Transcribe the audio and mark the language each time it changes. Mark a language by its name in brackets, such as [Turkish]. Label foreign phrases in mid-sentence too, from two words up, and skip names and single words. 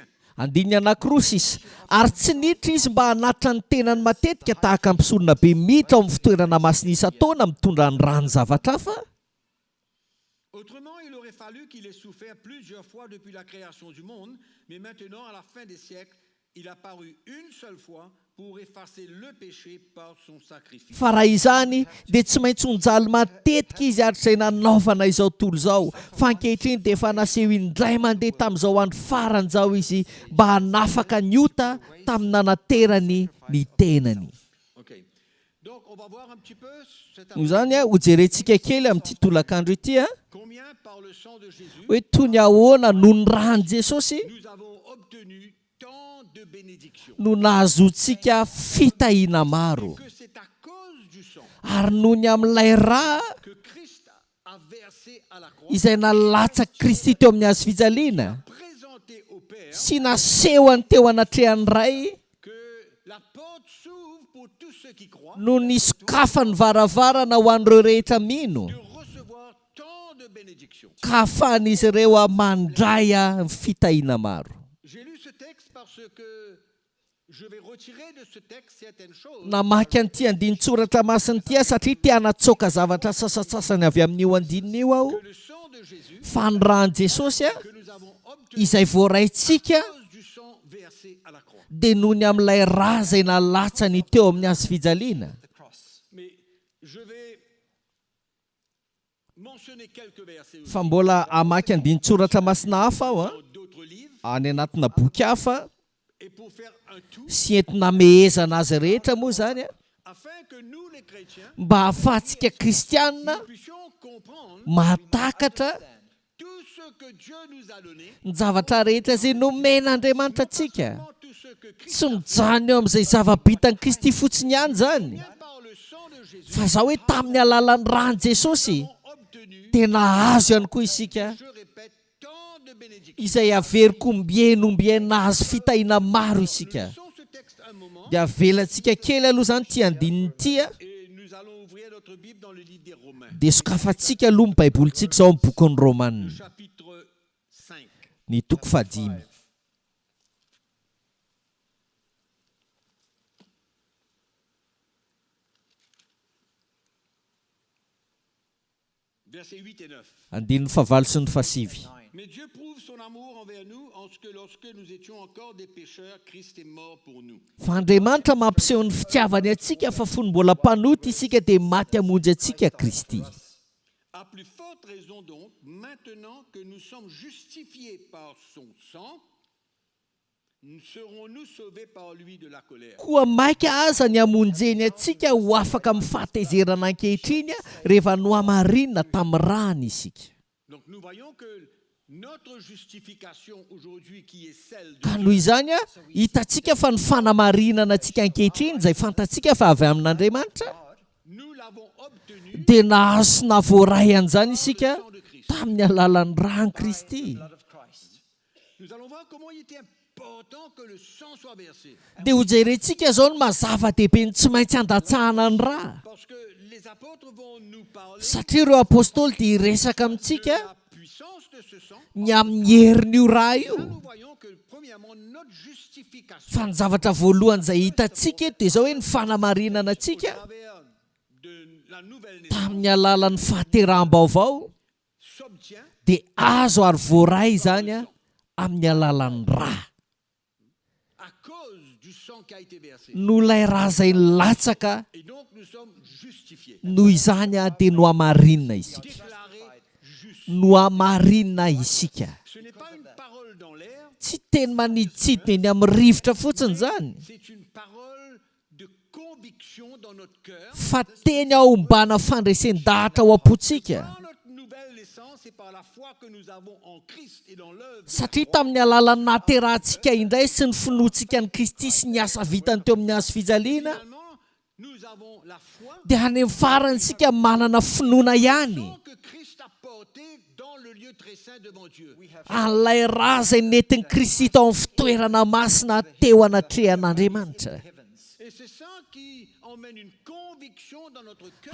[Malagasy] Andiny anankiroa sisa, ary tsy niditra izy mba hanatitra ny tenany matetika tahaka ampisorona be miditra ao amin'ny fitoerana masina isan-taona mitondra ny rano-zavatra hafa. [French] Autrement, il aurait fallu qu'il ait souffert plusieurs fois depuis la création du monde, mais maintenant, à la fin des siècles, il a paru une seule fois pour effacer le péché par son sacrifice. [Malagasy] Fa raha izany dia tsy maintsy honjaly matetika izy ary izay nanaovana izao tontolo izao, fa ankehitriny dia efa naseho indray mandeha tamin'izao andro faran'izao izy mba hanafaka ny ota tamin'ny nanaterany ny tenany. [French] Ok. Donc, on va voir un petit peu cet [Malagasy] Noho izany ho jerentsika kely amin'ity tolakandro ity [French] combien par le sang de Jésus [Malagasy] hoe toy ny ahoana noho ny rany Jesosy [French] nous avons obtenu tant de bénédictions. [Malagasy] no nahazontsika fitahiana maro, [French] Que c'est à cause du sang [Malagasy] ary noho ny amin'ilay rà [French] que Christ a versé à la croix, [Malagasy] izay nalatsaka Kristy teo amin'ny hazo fijaliana [French] présenté au Père, [Malagasy] sy nasehony teo anatrehan'ny ray [French] que la porte s'ouvre pour tous ceux qui croient [Malagasy] no nisokafa ny varavarana ho an'ireo rehetra mino, [French] de recevoir tant de bénédictions. [Malagasy] ka ahafahan'izy ireo mandray ny fitahiana maro. [French] J'ai lu ce texte parce que je vais retirer de ce texte certaines choses [Malagasy] Namaky an'ity andinin-tsoratra masiny ity satria tia hanatsoaka zavatra sasasasany avy amin'io andinina io aho, [French] que le sang de Jésus [Malagasy] fa ny rany Jesosy [French] que nous avons obtenu [Malagasy] izay voaraintsika [French] à cause du sang versé à la croix. [Malagasy] dia noho ny amin'ilay rà izay nalatsany teo amin'ny hazo fijaliana. [English] The cross. [French] Mais je vais mentionner quelques versets aussi [Malagasy] Fa mbola hamaky andinin-tsoratra masina hafa aho [French] dans d'autres livres [Malagasy] any anatina boky hafa [French] et pour faire un tout [Malagasy] sy entina mehezana azy rehetra moa zany [French] afin que nous les chrétiens [Malagasy] mba ahafahantsika kristianina [French] nous puissions comprendre [Malagasy] mahatakatra [French] tout ce que Dieu nous a donné, [Malagasy] ny zavatra rehetra izay nomen'Andriamanitra antsika, [French] tout ce que Christ [Malagasy] tsy mijanona eo amin'izay zava-bitany Kristy fotsiny ihany zany, [French] par le sang de Jésus [Malagasy] fa zao hoe tamin'ny alalan'ny rany Jesosy [French] ont obtenu [Malagasy] tena azo ihany koa isika [French] je répète, tant de bénédictions. [Malagasy] izay averiko ombiena azo fitahiana maro isika. [French] Laissons ce texte un moment [Malagasy] Dia avelantsika kely aloha zany ty andininy ty a, [French] et nous allons ouvrir notre Bible dans le livre des Romains, [Malagasy] dia sokafantsika aloha ny baibolintsika zao amin'ny bokin'ny [French] le [Malagasy] Romanina, [French] chapitre 5. [Malagasy] ny toko fahadimy. [French] Versets 8 et 9. [Malagasy] Andininy fahavalo sy ny fahasivy. [French] Mais Dieu prouve son amour envers nous en ce que lorsque nous étions encore des pécheurs, Christ est mort pour nous. [Malagasy] Fa Andriamanitra mampiseho ny fitiavany antsika fa fony mbola mpanoty isika dia maty hamonjy antsika Kristy. [French] À plus forte raison donc, maintenant que nous sommes justifiés par son sang, serons-nous sauvés par lui de la colère. [Malagasy] Koa maika aza ny hamonjeny antsika ho afaka amin'ny fahatezerana ankehitriny rehefa nohamarinina tamin'ny rany isika. [French] Donc nous voyons que notre justification aujourd'hui qui est celle de [Malagasy] Ka noho izany a, hitantsika fa ny fanamarinana antsika ankehitriny izay fantatsika fa avy amin'Andriamanitra [French] nous l'avons obtenue [Malagasy] dia nahazo sy nahavoaray an'izany isika [French] par le sang de Christ. [Malagasy] tamin'ny alalan'ny rany Kristy. [English] Blood of Christ. [French] Nous allons voir comment il était important que le sang soit versé. [Malagasy] Dia ho jerentsika zao ny mazava-dehibe ny tsy maintsy andatsahana ny rà. [French] Parce que les apôtres vont nous parler [Malagasy] Satria ireo apôstôly dia hiresaka [French] de [Malagasy] amintsika [French] la puissance de ce sang. [Malagasy] ny amin'ny herin'io rà io. [French] Là, nous voyons que premièrement, notre justification [Malagasy] Fa ny zavatra voalohany izay hitantsika eto dia zao hoe ny fanamarinana [French] au [Malagasy] antsika [French] travers de la nouvelle naissance [Malagasy] tamin'ny alalan'ny fahateram-baovao [French] s'obtient [Malagasy] dia azo ary voaray izany a amin'ny alalan'ny rà. [French] à cause du sang qui a été versé. [Malagasy] No ilay rà izay latsaka [French] Et donc nous sommes justifiés, [Malagasy] noho izany a dia no hamarinina isika. [French] déclarés justes. [Malagasy] No hamarinina isika. [French] Ce n'est pas une parole dans l'air, [Malagasy] Tsy teny maniditsidina eny amin'ny rivotra fotsiny zany, [French] c'est une parole de conviction dans notre cœur. [Malagasy] fa teny aombana fandresen-dahatra ao am-pontsika. [French] Par notre nouvelle naissance et par la foi que nous avons en Christ et dans l'œuvre de la [Malagasy] Satria [French] croix, [Malagasy] tamin'ny alalan'ny nahaterahantsika indray sy ny finoantsika ny Kristy sy ny asa vitany teo amin'ny hazo fijaliana [French] finalement, nous avons la foi [Malagasy] dia any amin'ny farantsika manana finoana ihany [French] que Christ a porté dans le lieu très saint devant Dieu. [Malagasy] an'ilay rà izay nentin'i Kristy tao amin'ny fitoerana masina teo anatrehan'Andriamanitra. [French] Et c'est ça qui emmène une conviction dans notre cœur.